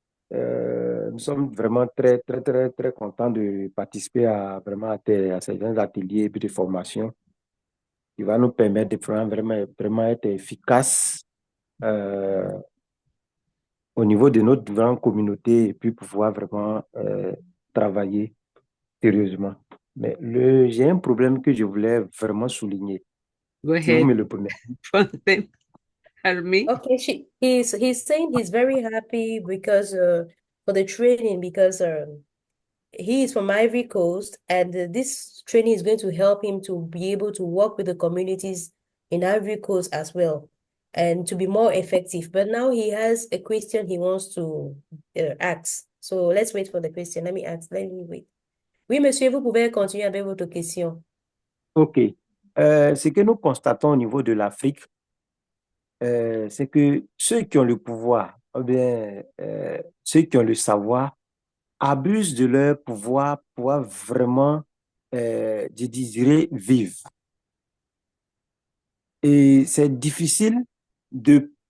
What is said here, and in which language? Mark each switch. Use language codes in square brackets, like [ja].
[fr] Nous sommes vraiment très, très, très, très contents de participer à certains ateliers et puis de formation qui va nous permettre de vraiment être efficaces au niveau de notre grande communauté et puis pouvoir vraiment travailler sérieusement. Mais j'ai un problème que je voulais vraiment souligner. [en] Go [fr] Si vous [en] ahead. [fr] me le permettez. [en] Help me. Okay, he's saying he's very happy because for the training because he is from Ivory Coast and this training is going to help him to be able to work with the communities in Ivory Coast as well and to be more effective. But now he has a question he wants to ask. So let's wait for the question. Let me wait. [fr] Oui, monsieur, vous pouvez continuer avec votre question. OK. Ce que nous constatons au niveau de l'Afrique, c'est que ceux qui ont le pouvoir, ou bien ceux qui ont le savoir, abusent de leur pouvoir pour vraiment, je dirais, vivre. Et c'est difficile de